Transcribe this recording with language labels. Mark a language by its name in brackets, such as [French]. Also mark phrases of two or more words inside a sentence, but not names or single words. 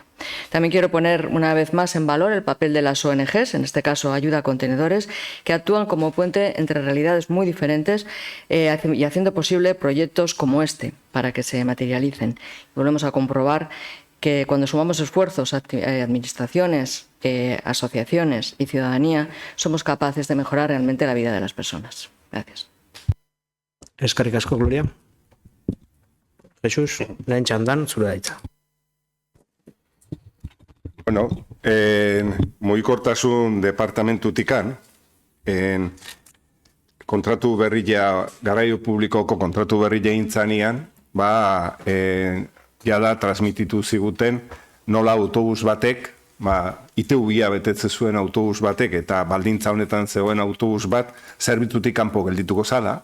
[Spanish] También quiero poner una vez más en valor el papel de las ONGs, en este caso Ayuda a Contenedores, que actúan como puente entre realidades muy diferentes y haciendo posible proyectos como este para que se materialicen. Volvemos a comprobar que cuando sumamos esfuerzos, administraciones, asociaciones y ciudadanía, somos capaces de mejorar realmente la vida de las personas. Gracias. [Basque] Eskerrik asko, Gloria. Jesus, lehen txandan zure da hitza. Bueno, mugikortasun departamentutikan, kontratu berria, garraio publikoko kontratu berria intzanean, jada transmititu ziguten nola autobus batek, ITV-a betetze zuen autobus batek eta baldintza honetan zegoen autobus bat zerbitzutik kanpo geldituko zala.